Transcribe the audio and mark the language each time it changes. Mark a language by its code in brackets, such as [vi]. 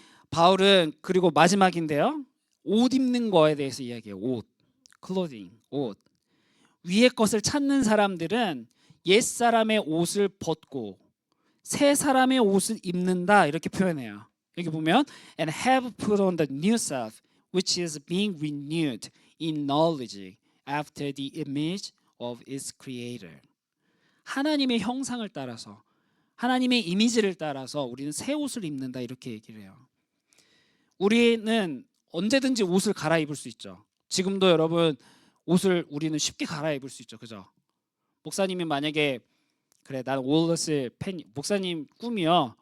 [ko] 바울은 그리고 마지막인데요. 옷 입는 거에 대해서 이야기해요. 옷, clothing, 옷. 위의 것을 찾는 사람들은 옛 사람의 옷을 벗고 새 사람의 옷을 입는다 이렇게 표현해요. 여기 보면 [en] and have put on the new self which is being renewed in knowledge after the image of its creator. [ko] 하나님의 형상을 따라서 하나님의 이미지를 따라서 우리는 새 옷을 입는다 이렇게 얘기를 해요. 우리는 언제든지 옷을 갈아입을 수 있죠. 지금도 여러분 옷을 우리는 쉽게 갈아입을 수 있죠. 그죠? 목사님이 만약에 그래 난 오일러스 팬 목사님 꿈이요.